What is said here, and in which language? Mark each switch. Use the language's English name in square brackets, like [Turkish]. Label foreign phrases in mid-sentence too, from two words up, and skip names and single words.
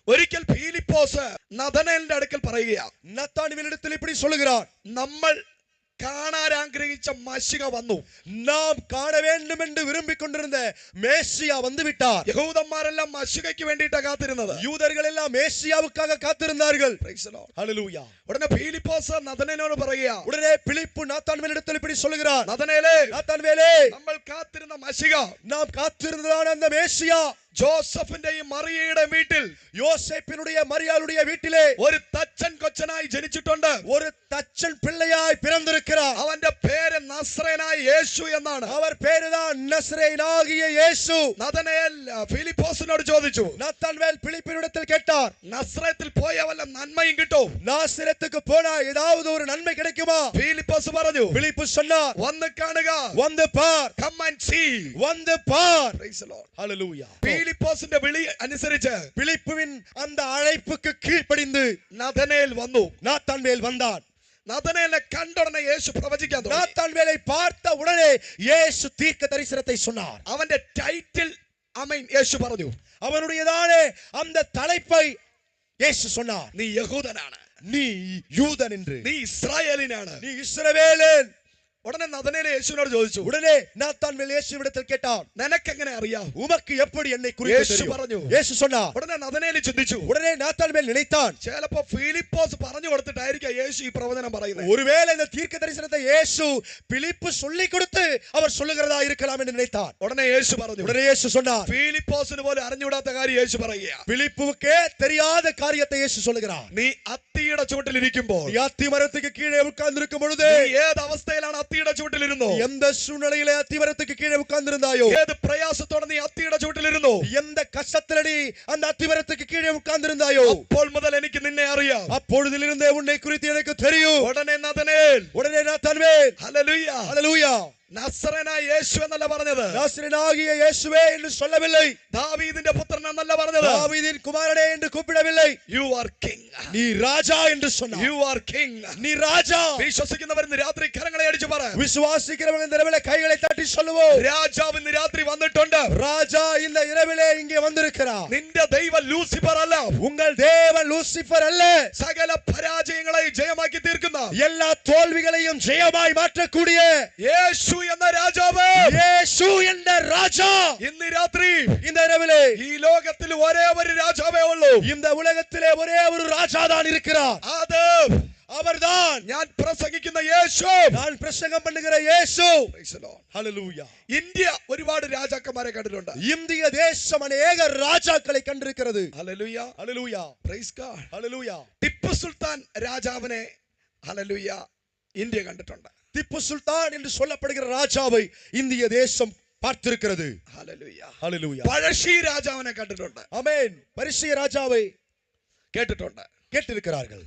[Malayalam] ഒരിക്കൽ ഫിലിപ്പോസ് നഥനയേലിന്റെ അടുക്കൽ പറയുകയാ, [Tamil] നത്താനുവേലിടത്തിൽ இப்படி சொல்லுகிறார், [Malayalam] നമ്മൾ കാണാൻ ആഗ്രഹിച്ച മശിക വന്നു, നാം കാണ [Tamil] வேண்டும் என்று விரும்பிக் கொண்டிருந்த மேசியா வந்து விட்டார். [Malayalam] യഹൂദന്മാരെല്ലാം മശികയ്ക്ക് വേണ്ടിയിട്ടാ കാത്തിരുന്നത്. [Tamil] யூதர்கள் எல்லாம் மேசியாவுக்காக காத்திருந்தார்கள். [English] Praise the Lord. [Tamil] ஹalleluya. [Malayalam] ഉടനെ ഫിലിപ്പോസ് നഥനയേലിനോട് പറയുകയാ, [Tamil] உடனே பிலிப்பு நாத்தான்வேலிடத்தில் இப்படி சொல்லுகிறார், [Malayalam] നഥനയേലേ, [Tamil] நாத்தான்வேலே, [Malayalam] നമ്മൾ കാത്തിരുന്ന മശിക, [Tamil] நாம் காத்திருந்ததான அந்த மேசியா [Malayalam] ജോസഫിന്റെയും മറിയയുടെ വീട്ടിൽ, [Tamil] யோசேப்பினுடைய மரியாளுடைய வீட்டிலே [Malayalam] ഒരു തച്ചൻ കൊച്ചനായി ജനിച്ചിട്ടുണ്ട്. [Tamil] ஒரு தச்சன் பிள்ளையாய் பிறந்திருக்கிறார். [Malayalam] അവന്റെ പേര് നസ്രേനായ യേശു എന്നാണ്. [Tamil] அவர் பேருதான் நசரேயனாகிய இயேசு. [Malayalam] നഥനയേൽ ഫിലിപ്പോസിനോട് ചോദിച്ചു, [Tamil] நாத்தான்வேல் பிலிப்பினிடத்தில் கேட்டார், [Malayalam] നസ്രത്തിൽ പോയ വല്ല നന്മയും കിട്ടും? [Tamil] நாசரேத்துக்கு போனா ஏதாவது ஒரு நன்மை கிடைக்குமா? [Malayalam] ഫിലിപ്പോസ് പറഞ്ഞു, [Tamil] பிலிப்பு சொன்னார், [Malayalam] വന്ന് കാണുക, [Tamil] வந்து பார், [English] come and see. [Tamil] வந்து பார். [English] Praise the Lord. [Tamil] ஹalleluya. [Malayalam] ഫിലിപ്പോസിന്റെ വിളി അനുസരിച്ച് [Tamil] பிலிப்புவின் அந்த அழைப்புக்கு கீழ்ப்படிந்து [Malayalam] നഥനയേൽ വന്നു. [Tamil] நாத்தான்வேல் வந்தான். [Malayalam] നഥനയേലിനെ കണ്ട ഉടനെ യേശു പ്രവചിക്കാൻ തുടങ്ങി. [Tamil] நாத்தான்வேலை பார்த்த உடனே இயேசு தீர்க்க தரிசனத்தை சொன்னார். [Malayalam] അവന്റെ ടൈറ്റിൽ ആമേൻ യേശു പറഞ്ഞു, [Tamil] அவனுடையதானே அந்த தலைப்பை இயேசு சொன்னார், [Malayalam] നീ യഹൂദനാണ്, [Tamil] நீ யூதன் என்று, [Malayalam] നീ ഇസ്രായേലിനാണ്. [Tamil] நீ இஸ்ரவேலன். [Malayalam] ഉടനെ നഥനയേൽ യേശുവിനോട് ചോദിച്ചു, [Tamil] உடனே நாத்தான்வேல் இயேசுவிடத்தில் கேட்டான், [Malayalam] നിനക്കെങ്ങനെ അറിയാം? [Tamil] உமக்கு எப்படி என்னை குறித்து [Malayalam] യേശു [Tamil] தெரியும்? [Malayalam] പറഞ്ഞു. [Tamil] இயேசு சொன்னார். [Malayalam] ഉടനെ നഥനയേൽ ചിന്തിച്ചു, [Tamil] உடனே நாத்தான்வேல் நினைத்தான், [Malayalam] ചിലപ്പോ ഫിലിപ്പോസ് പറഞ്ഞു കൊടുത്തിട്ടായിരിക്കാം യേശു ഈ പ്രവചനം പറയുന്നത്. [Tamil] ஒருவேளை இந்த தீர்க்க தரிசனத்தை இயேசு பிலிப்பு சொல்லி கொடுத்து அவர் சொல்லுகிறதா இருக்கலாம் என்று நினைத்தான். [Malayalam] ഉടനെ യേശു പറഞ്ഞു, [Tamil] உடனே இயேசு சொன்னார், [Malayalam] ഫിലിപ്പോസിന് പോലും അറിഞ്ഞുകൂടാത്ത കാര്യം യേശു പറയുക, [Tamil] பிலிப்புவுக்கே தெரியாத காரியத்தை இயேசு சொல்லுகிறார். [Malayalam] നീ അത്തിയുടെ ചുവട്ടിലിരിക്കുമ്പോൾ, [Tamil] நீ அத்தி மரத்துக்கு கீழே உட்கார்ந்திருக்கும் பொழுது, [Malayalam] നീ ഏത് അവസ്ഥയിലാണ് അത്തിയുടെ ചുവട്ടിലിരുന്നോ, [Tamil] எந்த சூழ்நிலையிலே அத்தி மரத்துக்கு கீழே உட்கார்ந்திருந்தாயோ, [Malayalam] ഏത് പ്രയാസത്തോടെ നീ അത്തിയുടെ ചുവട്ടിലിരുന്നോ, [Tamil] எந்த கஷ்டத்திலே நீ அந்த அத்தி மரத்துக்கு கீழே உட்கார்ந்திருந்தாயோ, [Malayalam] അപ്പോൾ മുതൽ എനിക്ക് നിന്നെ അറിയാം. [Tamil] அப்பொழுதிலிருந்தே உன்னை குறித்து எனக்கு தெரியும். [Malayalam] ഉടനെ നഥനയേൽ, [Tamil] உடனே நாத்தான்வேல், [Malayalam] ഹല്ലേലൂയ, [Tamil] ஹalleluya, [Malayalam] നസ്രേനായ യേശു എന്നല്ല പറഞ്ഞത്, [Tamil] நாசரேயனாகிய இயேசுவே என்று சொல்லவில்லை, [Malayalam] ദാവീദിന്റെ പുത്രൻ എന്നല്ല പറഞ്ഞത്, [Tamil] தாவீதின் குமாரனே என்று கூப்பிடவில்லை, [English] you are king, [Tamil] நீ ராஜா என்று சொன்னார். [English] you are king. [Tamil] நீ ராஜா. [Malayalam] വിശ്വസിക്കുന്നവർ ഇന്ന് രാത്രി കരങ്ങളെ അടിച്ചു പറ, [Tamil] விசுவாசிக்கிறவங்க இந்த இரவிலே கைகளை தட்டி சொல்லுவோம், [Malayalam] രാജാവ് ഇന്ന് രാത്രി വന്നിട്ടുണ്ട്. [Tamil] ராஜா இந்த இரவிலே இங்கே வந்திருக்கிறார். [Malayalam] നിന്റെ ദൈവം ലൂസിഫർ അല്ല, [Tamil] உங்கள் தேவன் லூசிபர் அல்ல, [Malayalam] സകല പരാജയങ്ങളെ ജയമാക്കി തീർക്കുന്ന [Tamil] எல்லா தோல்விகளையும் ஜெயமாய் மாற்றக்கூடிய [Malayalam] യേശു എന്ന രാജാവ്, [Tamil] இயேசு என்ற ராஜா [Malayalam] ഇന്ന് രാത്രി [Tamil] இந்த இரவிலே [Malayalam] ഈ ലോകത്തിൽ ഒരേ ഒരു രാജാവേ ഉള്ളൂ. [Tamil] இந்த உலகத்திலே ஒரே ஒரு ராஜா தான் இருக்கிறார். [Malayalam] അത് [Tamil] அவர்தான் [Malayalam] ഞാൻ പ്രസംഗിക്കുന്ന യേശു. [Tamil] நான் பிரசங்கம் பண்ணுகிற இயேசு. [English] Praise the Lord. [Tamil] ஹalleluya. [Malayalam] ഇന്ത്യ ഒരുപാട് രാജാക്കന്മാരെ കണ്ടിട്ടുണ്ട്. [Tamil] இந்திய தேசம் அநேக ராஜாக்களை கண்டிருக்கிறது. [Malayalam] ഹല്ലേലൂയ, [Tamil] ஹalleluya. [English] praise God. [Tamil] ஹalleluya. [Malayalam] ടിപ്പു സുൽത്താൻ രാജാവിനെ ഹല്ലേലൂയ ഇന്ത്യ കണ്ടിട്ടുണ്ട്. [Tamil] திப்பு சுல்தான் என்று சொல்லப்படுகிற ராஜாவை இந்திய தேசம் பார்த்திருக்கிறது. [Malayalam] ഹല്ലേലൂയ. [Tamil] ஹalleluya. [Malayalam] പഴശ്ശി രാജാവിനെ കണ്ടിട്ടുണ്ട്. [Tamil] ஆமென். பரிசிய ராஜாவை [Malayalam] കേട്ടിട്ടുണ്ട്. [Tamil] கேட்டிருக்கிறார்கள்.